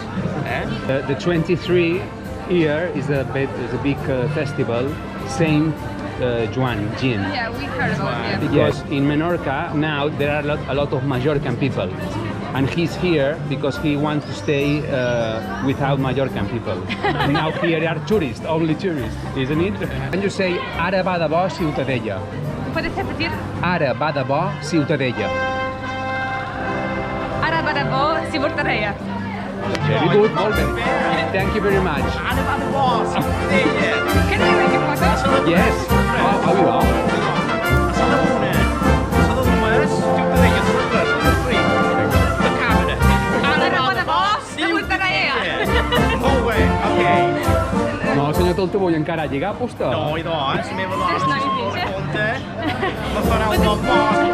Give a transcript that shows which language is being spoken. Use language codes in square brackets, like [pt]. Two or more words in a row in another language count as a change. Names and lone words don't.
[en] The 23 here is a big festival, Saint Joan, Jin. Yeah, we heard about it. Yes, in Mallorca now there are a lot of Mallorcan people, and he's here because he wants to stay without Mallorcan people. And now here are tourists, only tourists, isn't it? Can you say [ca] ara va de bo [en] Ciutadella? [es] ¿Puedes repetir? [ca] Ara va de bo Ciutadella. Ara va de bo Ciutadella. [en] Very good, [ca] molt bé. [en] Thank you very much. [ca] Ara va de bo, Ciutadella. [en] Can I make a photo? Yes. How you are? [ca] A la una, a la dues, Ciutadella, a la tres, a la tres. La càmera. Ara va de bo Ciutadella. Molt bé, ok. No, senyor Taltavull, encara ha llegat vostè? No, idò, la meva dona, si es compte, me farà un bon bo.